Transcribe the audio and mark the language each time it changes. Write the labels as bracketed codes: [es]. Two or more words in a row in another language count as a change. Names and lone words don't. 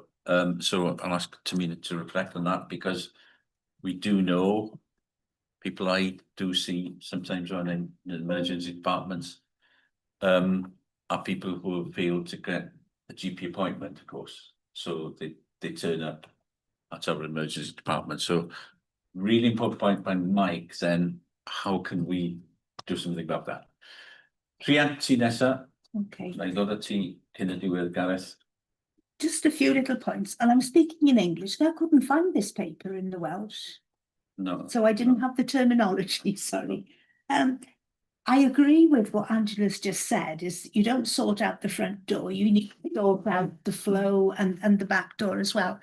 [en] So I'll ask Tamina to reflect on that, because we do know people I do see sometimes when in emergency departments are people who have failed to get a GP appointment, of course. So they turn up at our emergency department. So really important point by Mike, then how can we do something about that? [cy] Trian, ti nesa. [en] Okay. I know that [cy] ti cyn y diwedd, [en] Gareth. Just a few little points, and I'm speaking in English, and I couldn't find this paper in the Welsh. No. So I didn't have the terminology, sorry. I agree with what Angela's just said, is you don't sort out the front door, you need to sort out the flow and the back door as well.